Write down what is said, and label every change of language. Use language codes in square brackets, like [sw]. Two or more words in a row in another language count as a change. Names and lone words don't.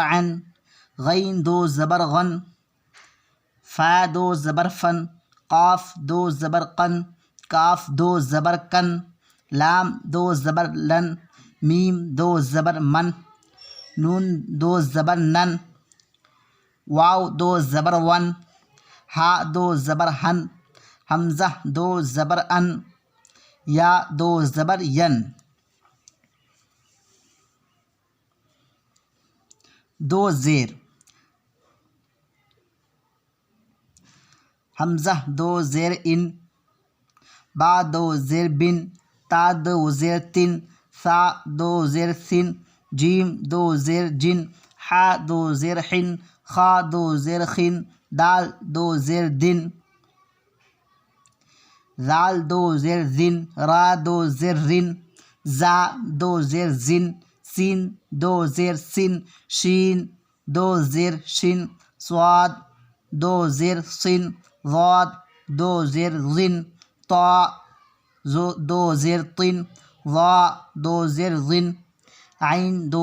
[ur] عن، غین 2 زبر غن، فا 2 زبر فن، قاف 2 زبر قن، کاف 2 زبر کن، لام 2 زبر لن، میم 2 زبر من، نون 2 زبر نن، واو 2 زبر ون، ہا 2 زبر ہن، حمزہ 2 زبر ان، یا 2 زبر ین۔ 2 زیر، حمزہ 2 زیر ان، با 2 زیر بن، تا 2 زیر تن، سا 2 زیر سن، جیم 2 زیر جن، حا 2 زیر حن، خا 2 زیر خن، دال 2 زیر دن، ذال 2 زیر زن، را 2 زیر رن، زا 2 زیر زن، سین 2 زیر سن، شین 2 زیر شن، صاد 2 زیر صن، ضاد 2 زیر ظن، طا 2 زیر طن، ظا 2 زیر ظن، عین 2